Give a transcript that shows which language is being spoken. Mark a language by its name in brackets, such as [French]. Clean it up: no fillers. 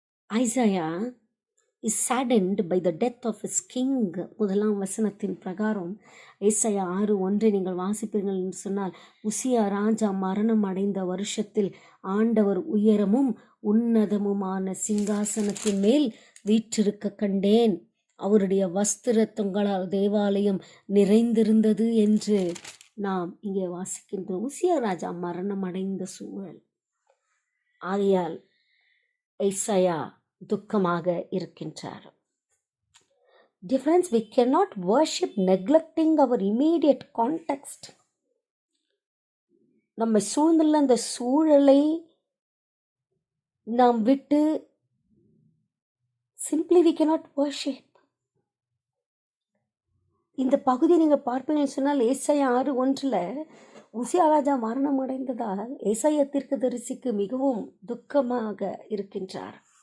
[English] Isaiah is saddened by the death of his king. [Tamil] முதலாம் வசனத்தின் பிரகாரம் ஏசாயா 6:1 நீங்கள் வாசிப்பீர்கள் என்று சொன்னால், உசியா ராஜா மரணம் அடைந்த வருஷத்தில் ஆண்டவர் உயரமும் உன்னதமுமான சிங்காசனத்தின் மேல் வீற்றிருக்க கண்டேன். அவருடைய வஸ்திர தொங்கலால் தேவாலயம் நிறைந்திருந்தது என்று நாம் இங்கே வாசிக்கின்றோம். உசியா ராஜா மரணம் அடைந்த சூழல். ஆகையால் ஏசாயா துக்கமாக இருக்கின்றார். [English] Dear friends, we cannot worship neglecting our immediate context. [Tamil] நம்மை சூழ்ந்துள்ள அந்த சூழலை நாம் விட்டு [English] simply we cannot worship. [Tamil] இந்த பகுதி நீங்கள் பார்ப்பீங்கன்னு சொன்னால், ஏசாயா 6:1 உசியா ராஜா மரணம் அடைந்ததால் ஏசாயா தீர்க்கதரிசிக்கு மிகவும் துக்கமாக இருக்கின்றார்.